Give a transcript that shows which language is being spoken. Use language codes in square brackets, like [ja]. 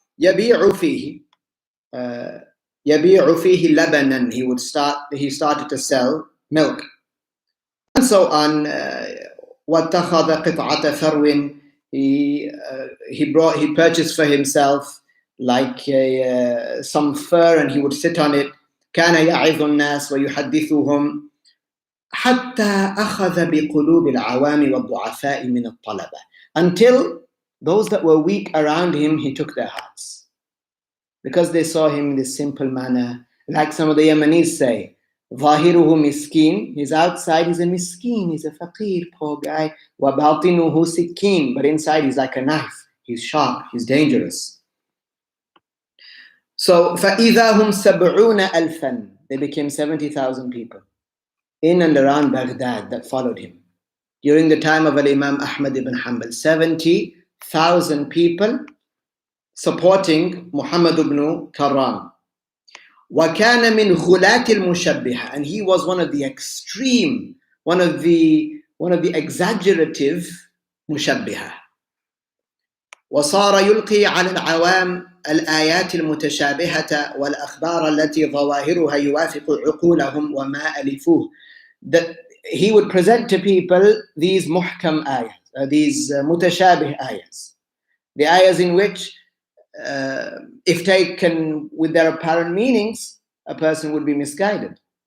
[ar] يَبِيعُ فِيهِ لَبَنًا. [en] He started to sell milk. And so on. [ar] وَاتَّخَذَ قِطْعَةَ ثَرْوٍ. [en] He purchased for himself like some fur, and he would sit on it. [ar] كان يعظ الناس ويحدثهم حتى أخذ بقلوب العوام والضعفاء من الطلبة. [en] Until those that were weak around him, he took their hearts, because they saw him in this simple manner. Like some of the Yemenis say, [ar] ظاهره مسكين. [en] His outside he's a miskin, he's a faqir, poor guy. [ar] وباطنه سكين. [en] But inside he's like a knife. He's sharp, he's dangerous. So [ar] فإذا هم 70,000. [en] They became 70,000 people in and around Baghdad that followed him. During the time of Imam Ahmad ibn Hanbal, 70,000 people supporting Muhammad ibn Karram. [ar] وَكَانَ مِنْ غُلَاةِ الْمُشَبِّهَةِ. [en] And he was one of the extreme, one of the exaggerative مشبهة. [ar] وصار يلقي على العوام الآيات المتشابهة والأخبار التي ظواهرها يوافق عقولهم وما ألفوه. [en] That he would present to people these muhkam ayahs, these mutashabih ayahs, the ayahs in which if taken with their apparent meanings, a person would be misguided.